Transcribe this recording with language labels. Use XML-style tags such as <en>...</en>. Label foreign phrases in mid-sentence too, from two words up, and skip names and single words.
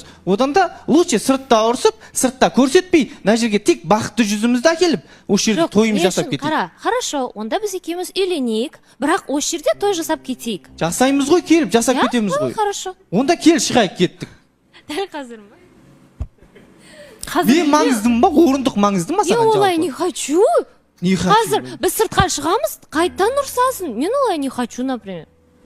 <kk>Одан да лучше сыртта ұрсып, сыртта көрсетпей, мына жерге тек бақытты жүзімізді әкеліп, осы жерде тойымыз жасап кетейік. Қара, хорошо, онда біз екеуміз үйленейік, бірақ осы жерде той жасап кетейік. Жасаймыз ғой, келіп жасап кетеміз ғой. Хорошо. Онда кел шығайық кеттік. Дәл қазір ма? Мен маңыздым ба, орындық маңызды ма саған жалпы? Олай</kk> <ru>не хочу. Не хочу?</ru> <kk>Қазір біз сыртқа шығамыз, қайтадан ұрсасын. Мен олай</kk> <ru>не хочу, например.</ru>